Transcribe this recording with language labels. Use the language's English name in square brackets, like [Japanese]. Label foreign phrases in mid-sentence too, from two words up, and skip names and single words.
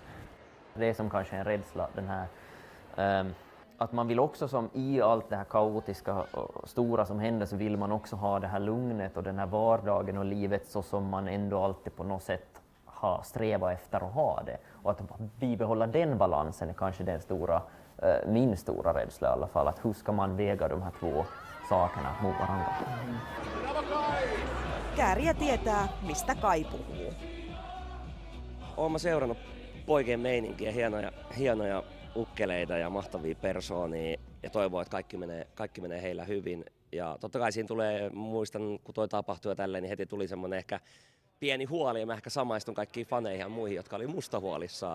[Swedish] Det är som kanske en rädsla, den här att man vill också som i allt det här kaotiska och stora som händer så vill man också ha det här lugnet och den här vardagen och livet så som man ändå alltid på något sätt har strävat efter att ha det. Och att bibehålla den balansen är kanske den stora min stora rädsla i alla fall, att hur ska man väga de här två sakerna mot varandra. [Finnish] Kääriä tietää, mistä Kai puhuu. Olen mä seurannut poikien meininkiä, hienoja ukkeleita ja mahtavia persoonia ja toivoo, että kaikki menee heillä hyvin. Ja totta kai siinä tulee, muistan kun toi tapahtui ja tälleen, niin heti tuli semmoinen ehkä pieni huoli ja mä ehkä samaistun kaikkiin faneihin ja muihin, jotka oli musta huolissaan.